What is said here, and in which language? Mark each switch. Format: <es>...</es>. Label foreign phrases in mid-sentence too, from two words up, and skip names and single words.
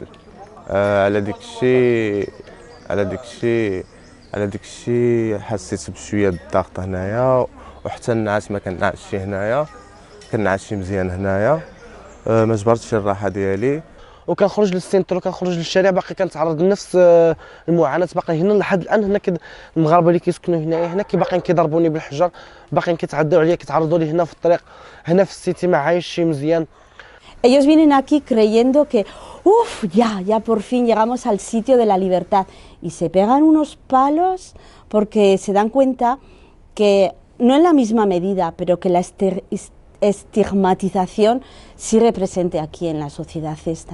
<ar>على ديك الشيء حسيت بشويه بالضغط هنايا، وحتى النعاس ما كنعسش هنايا، كنعسش مزيان هنايا، ما جبرتش الراحه ديالي. وكنخرج للسينترو، كنخرج للشارع، باقي كنتعرض لنفس المعاناه. باقي هنا لحد الان هنا المغاربه اللي كيسكنوا هنا باقيين كيضربوني بالحجر، باقيين كيتعداو عليا، كيتعرضوا لي هنا في الطريق، هنا في السيتي ما عايشش مزيان.</ar> <es>Ellos vienen aquí creyendo que ya por fin llegamos al sitio de la libertad y se pegan unos palos porque se dan cuenta que no en la misma medida, pero que la estigmatización sigue presente aquí en la sociedad esta.</es>